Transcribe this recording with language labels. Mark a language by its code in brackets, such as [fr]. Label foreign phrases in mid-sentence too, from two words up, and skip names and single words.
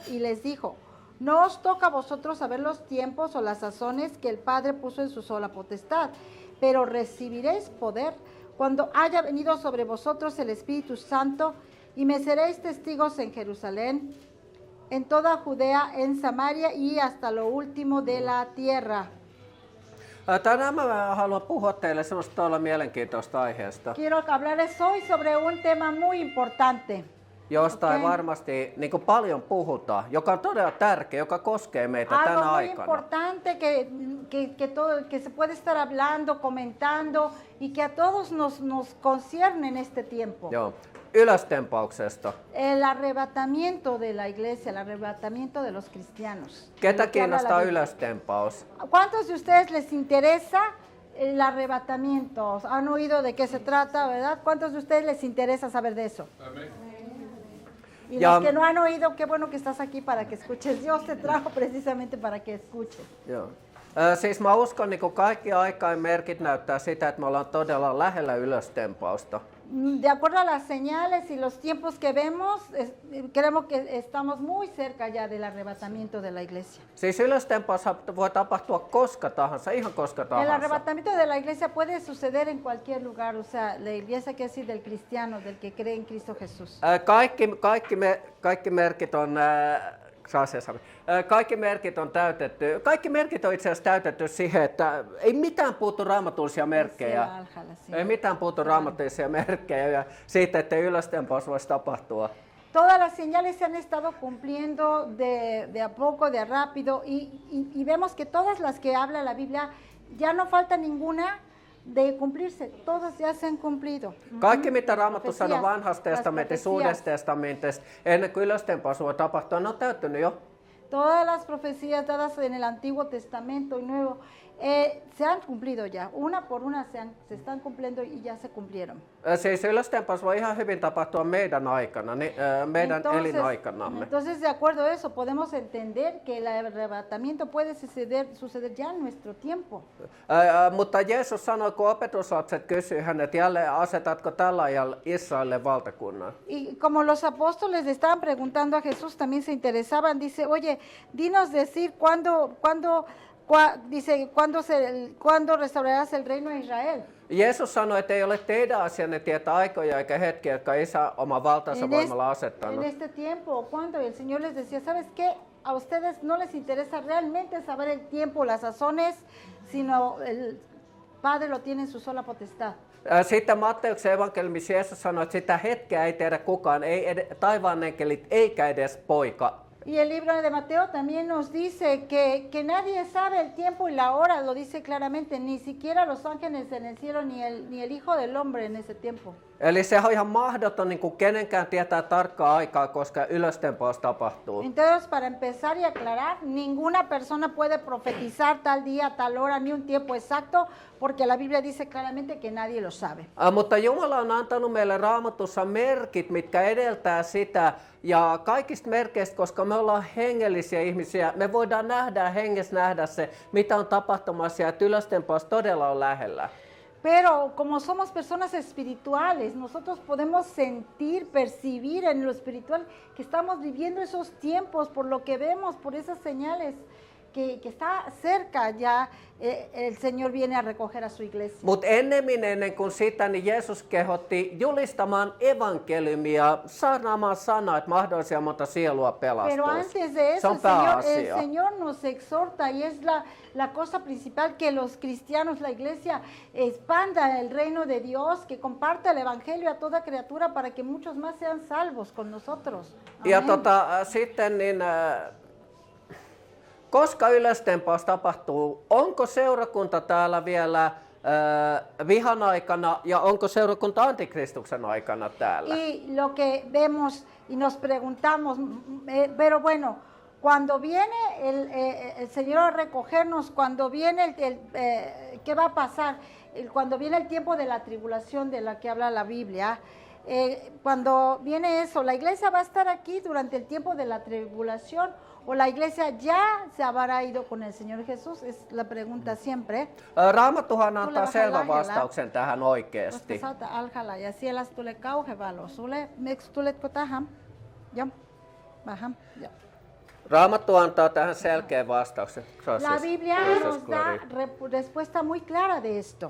[es] Y les dijo: no os toca a vosotros saber los tiempos o las sazones que el Padre puso en su sola potestad, pero recibiréis poder cuando haya venido sobre vosotros el Espíritu Santo, y me seréis testigos en Jerusalén, en toda Judea, en Samaria y hasta lo último de la tierra. [fi] Tänään mä haluan puhua teille semmoista todella mielenkiintoista aiheesta. [es] Quiero hablarles hoy sobre un tema muy importante. [fi] josta ei Okei. varmasti niin kuin paljon puhuta, joka on todella tärkeä, joka koskee meitä [es] Algo [fi] tänä [es] muy [fi] aikana. [es] importante que se puede estar hablando, comentando y que a todos nos concierne en este tiempo. [fi] Joo. Ylöstempauksesta. [es] El arrebatamiento de la iglesia, el arrebatamiento de los cristianos. [fi] Ketä [es] Lo que habla la [fi] kiinnostaa [es] Biblia. [fi] ylöstempaus? [es] ¿Cuántos de ustedes les interesa el arrebatamiento? ¿Han oído de qué se trata, verdad? ¿Cuántos de ustedes les interesa saber de eso? Y Ya. los que no han oído, qué bueno que estás aquí para que escuches. Dios te trajo precisamente para que escuches. [fi] Joo. Siis mä uskon, niin kaikki aikain merkit näyttää sitä, että me ollaan todella lähellä ylöstempausta. [es] De acuerdo a las señales y los tiempos que vemos, creemos que estamos muy cerca ya del arrebatamiento de la iglesia. [fi] Siis ylöstempaus voi tapahtua koska tahansa, ihan koska [es] El [fi] tahansa. [es] arrebatamiento de la iglesia puede suceder en cualquier lugar, o sea, la iglesia que decir del cristiano, del que cree en Cristo Jesús. [fi] Kaikki merkit on kaikki merkit on täytetty. Kaikki merkit on itse asiassa täytetty siihen, että ei mitään puutu raamatullisia merkkejä. Siellä alhaalla, siinä. Ei mitään puutu raamatullisia merkkejä ja siitä, että ylöstempaus voisi tapahtua. [es] Todas las señales se han estado cumpliendo de a poco, de a rápido, y vemos que todas las que habla la Biblia, ya no falta ninguna de cumplirse, todas ya se han cumplido. [fi] Kaikki, mitä Raamattu sanoo [es] Profecias, [fi] vanhasta [es] las [fi] testamentista, [es] profecías. [fi] uudesta testamentista, ennen kuin ylöstempaus voi tapahtua, ne on täyttynyt jo. [es] Todas las profecías dadas en el Antiguo Testamento y Nuevo se han cumplido ya. Una por una se están cumpliendo y ya se cumplieron. [fi] Siis ylöstempaus voi ihan hyvin tapahtua meidän aikana, meidän elinaikanamme. [es] Entonces, de acuerdo a eso, podemos entender que el arrebatamiento puede suceder ya en nuestro tiempo. [fi] Mutta Jeesus sanoi, kun opetuslapset kysyivät hänet jälleen, asetatko tällä ajalla Israelille valtakunnan? [es] Y como los apóstoles le estaban preguntando a Jesús, también se interesaban, dice, oye, dinos decir ¿cuándo restaurarás el reino de Israel? [fi] Jeesus sanoi, että ei ole teidän asianne tietää aikoja eikä hetkiä, jotka Isä oma valtansa voimalla asettanut. [es] En este tiempo, ¿cuándo? Y el Señor les decía, ¿sabes qué? A ustedes no les interesa realmente saber el tiempo, las sazones, sino el Padre lo tiene en su sola potestad. [fi] Sitten Matteuksen evankeliumissa Jeesus sanoi, että sitä hetkeä ei tiedä kukaan, ei taivaan enkelit eikä edes poika. [es] Y el libro de Mateo también nos dice que nadie sabe el tiempo y la hora, lo dice claramente, ni siquiera los ángeles en el cielo, ni el Hijo del Hombre en ese tiempo. [fi] Eli se on ihan mahdoton niin kuin kenenkään tietää tarkkaa aikaa, koska ylöstempaus tapahtuu. Entonces, para empezar y aclarar, ninguna persona puede profetizar tal día, tal hora, ni un tiempo exacto, porque la Biblia dice claramente que nadie lo sabe. Mutta Jumala on antanut meille Raamatussa merkit, mitkä edeltää sitä. Ja kaikista merkeistä, koska me ollaan hengellisiä ihmisiä, me voidaan hengessä nähdä se, mitä on tapahtumassa ja että ylöstempaus todella on lähellä. [es] Pero como somos personas espirituales, nosotros podemos sentir, percibir en lo espiritual que estamos viviendo esos tiempos por lo que vemos, por esas señales que está cerca ya, el Señor viene a recoger a su iglesia. [fi] Mutta ennen kuin sitä, niin Jeesus kehotti julistamaan evankeliumia, saarnaamaan sanaa, että mahdollisimman monta sielua [es] Pero [fi] pelastuisi. [es] antes de [fi] Se [es] eso, [fi] on [es] el [fi] pääasia. [es] Señor nos exhorta y es la cosa principal que los cristianos, la iglesia, expanda el reino de Dios, que comparta el evangelio a toda criatura para que muchos más sean salvos con nosotros. [fi] Ja [es] Amén. [fi] sitten niin, koska ylöstempaus tapahtuu, onko seurakunta täällä vielä vihan aikana ja onko seurakunta antikristuksen aikana täällä? [es] Y lo que vemos y nos preguntamos, pero bueno, cuando viene el Señor a recogernos, cuando viene ¿qué va a pasar? Cuando viene el tiempo de la tribulación de la que habla la Biblia, cuando viene eso, ¿la iglesia va a estar aquí durante el tiempo de la tribulación o la iglesia ya se habrá ido con el Señor Jesús? Es la pregunta siempre. [fi] Raamattuhan antaa Tulee vähän selvän lähellä. vastauksen tähän oikeasti. Koska sä oot alhaalla ja siellä tulee kauhe valo. Tuletko tähän? Joo. Vähän. Joo. Raamattu antaa tähän selkeän vastauksen. [es] La Biblia nos da respuesta muy clara de esto.